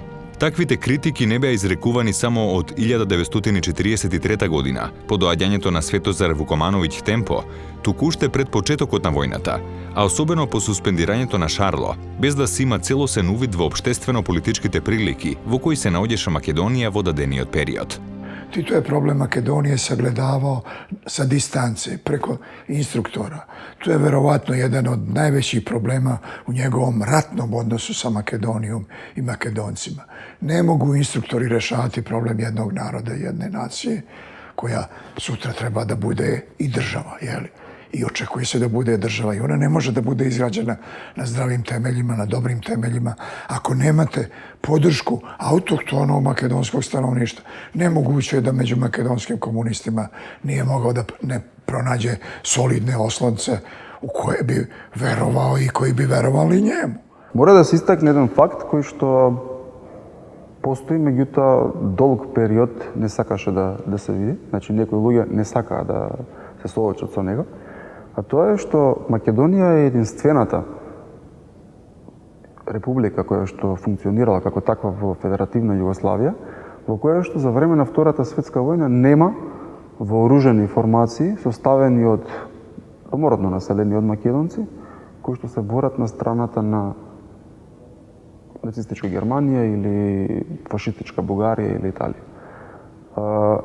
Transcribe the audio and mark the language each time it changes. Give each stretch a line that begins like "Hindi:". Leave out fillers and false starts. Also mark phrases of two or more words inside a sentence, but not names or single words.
Macedonian: Таквите критики не беа изрекувани само од 1943 година, по доаѓањето на Светозар Вукомановиќ Темпо, туку уште пред почетокот на војната, а особено по суспендирањето на Шарло, без да се има целосен увид во општествено-политичките прилики во кои се наоѓаше Македонија во дадениот период.
Serbian: Тито je problem Makedonije sagledavao sa distance, preko instruktora. To je verovatno jedan od najvećih problema u njegovom ratnom odnosu sa Makedonijom i Makedoncima. Ne mogu instruktori rešavati problem jednog naroda, jedne nacije, koja sutra treba da bude i država, jeli? I očekuje se da bude država i ona ne može da bude izgrađena na zdravim temeljima, na dobrim temeljima. Ako nemate podršku autohtonog makedonskog stanovništva, nemoguće je da među makedonskim komunistima nije mogao da ne pronađe solidne oslonce u koje bi verovao i koji bi verovali njemu.
Macedonian: Мора да се истакне еден факт кој што постои, меѓутоа долг период не сакаше да се види. Значи, некои луѓе не сакаа да се соочат со него. А тоа е што Македонија е единствената република која што функционирала како таква во Федеративна Југославија, во која што за време на Втората светска војна нема вооружени формации составени од домородно населени од македонци, кои што се борат на страната на нацистичка Германија или фашистичка Бугарија или Италија.